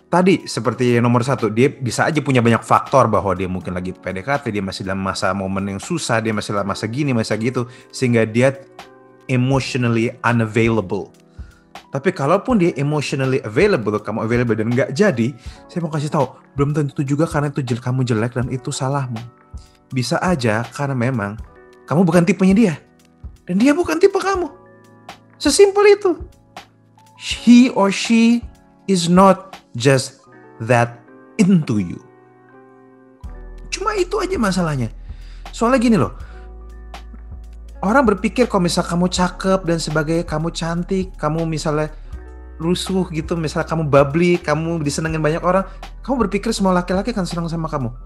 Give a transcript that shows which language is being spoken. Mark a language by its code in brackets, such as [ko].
[id] Tadi seperti nomor 1, dia bisa aja punya banyak faktor bahwa dia mungkin lagi PDKT, dia masih dalam masa momen yang susah, dia masih dalam masa gini, masa gitu, sehingga dia [en] emotionally unavailable. [id] Tapi kalaupun dia [en] emotionally available, [id] kamu available dan nggak jadi, saya mau kasih tahu, belum tentu juga karena itu kamu jelek dan itu salahmu. Bisa aja karena memang kamu bukan tipenya dia. Dan dia bukan tipe kamu. Sesimpel itu. [en] He or she is not just that into you. [id] Cuma itu aja masalahnya. Soalnya gini loh. Orang berpikir kalau misalnya kamu cakep dan sebagainya, kamu cantik, kamu misalnya rusuh gitu, misalnya kamu bubbly, kamu disenengin banyak orang, kamu berpikir semua laki-laki akan senang sama kamu.